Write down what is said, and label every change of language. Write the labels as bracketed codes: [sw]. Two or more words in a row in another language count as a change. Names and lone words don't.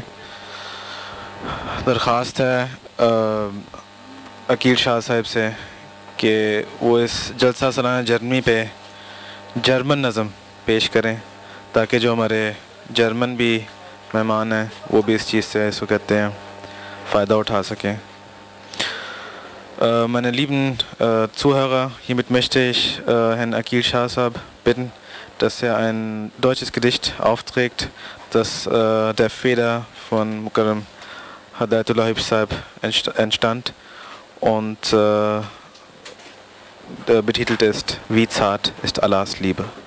[ur] درخواست ہے عقیل شاہ صاحب سے کہ وہ اس جلسہ سالانہ جرمنی پہ جرمن نظم پیش کریں تاکہ جو ہمارے جرمن بھی مہمان ہیں وہ بھی اس چیز سے اسکو کہتے ہیں فائدہ اٹھا سکیں. [de] Meine lieben Zuhörer, hiermit möchte ich Herrn Akil Shahsab bitten, dass er ein deutsches Gedicht aufträgt, das der Feder von Mukarram Hadayatullah Habib Sahib entstand und betitelt ist Wie zart ist Allahs Liebe.